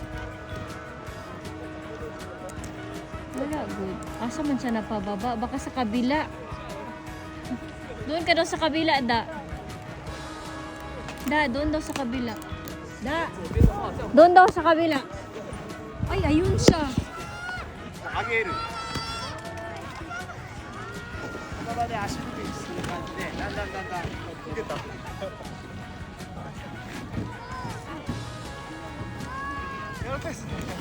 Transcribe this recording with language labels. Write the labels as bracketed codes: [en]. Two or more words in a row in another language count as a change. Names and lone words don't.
[tl] Wala, good. [ceb] Asa man siya napababa? [tl] Baka sa kabila. Doon ka daw sa kabila, Da. Da, doon daw sa kabila. Da. Doon daw sa kabila. Ay, ayun siya. [ja] 上げる。この場で足踏みする感じで、だんだん受けた。やらかいっすね。